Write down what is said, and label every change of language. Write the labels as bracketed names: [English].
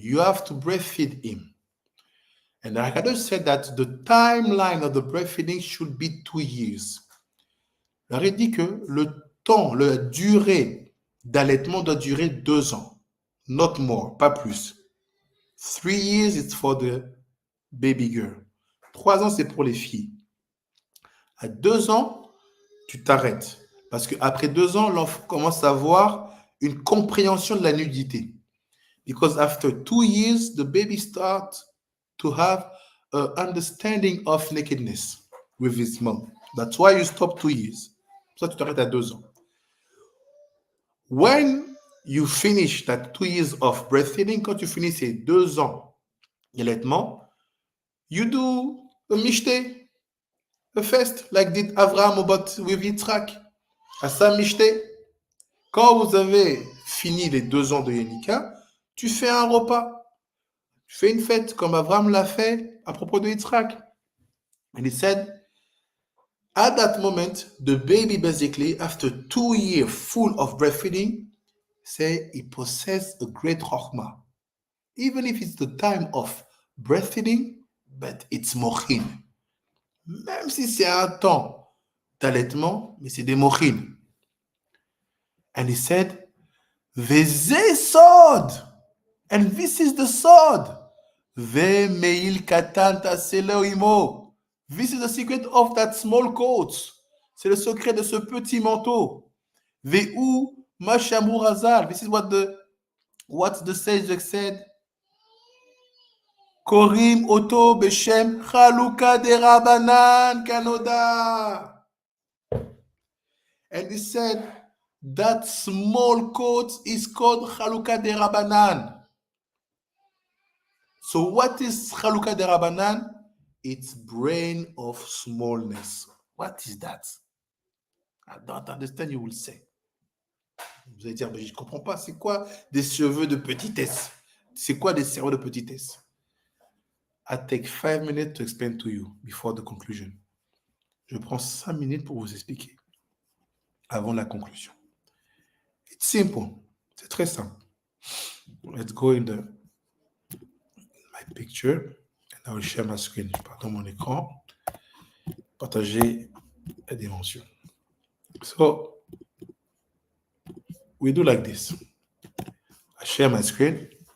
[English] You have to breastfeed him. And the HaKadosh said that the timeline of the breastfeeding should be 2 years. [French] Il aurait dit que la durée d'allaitement doit durer 2 ans. [English] Not more, [French] pas plus. [English] 3 years, it's for the baby girl. [French] 3 ans, c'est pour les filles. À 2 ans, tu t'arrêtes. Parce qu'après 2 ans, l'enfant commence à avoir une compréhension de la nudité. [English] Because after 2 years, the baby starts to have an understanding of nakedness with his mom. That's why you stop 2 years. [French] Ça, tu t'arrêtes à 2 ans. [English] When you finish that 2 years of breastfeeding, [French] quand tu finis ces 2 ans d'allaitement, [English] you do a mishte, a fast, like did Avraham with Yitzhak. [French] À sa mishte, quand vous avez fini les 2 ans de Yenika, tu fais un repas. Tu fais une fête, comme Avraham l'a fait à propos de Yitzhak. [English] And he said, at that moment, the baby basically, after 2 years full of breastfeeding, say he possessed a great chokhmah. Even if it's the time of breastfeeding, but it's mochin. [French] Même si c'est un temps d'allaitement, mais c'est des mochin. [English] And he said, [Hebrew] Veze sod. [English] And this is the sod. [Hebrew] Ve meil katan taselo imo. [English] This is the secret of that small coat. [French] C'est le secret de ce petit manteau. [Hebrew] Ve'u mashamur azal. [English] This is what the sage said. [Hebrew] Korim oto beshem Haluka DeRabbanane kanoda. [English] And he said, That small coat is called Haluka DeRabbanane. So what is Haluka DeRabbanane? It's brain of smallness. What is that? I don't understand, you will say. [French] Vous allez dire, mais je ne comprends pas. C'est quoi des cheveux de petitesse? C'est quoi des cerveaux de petitesse? [English] I take 5 minutes to explain to you before the conclusion. [French] Je prends 5 minutes pour vous expliquer avant la conclusion. [English] It's simple. [French] C'est très simple. [English] Let's go in my picture and I will share my screen. [French] Je pars dans mon écran. Partager la dimension. [English] So, we do like this. I share my screen.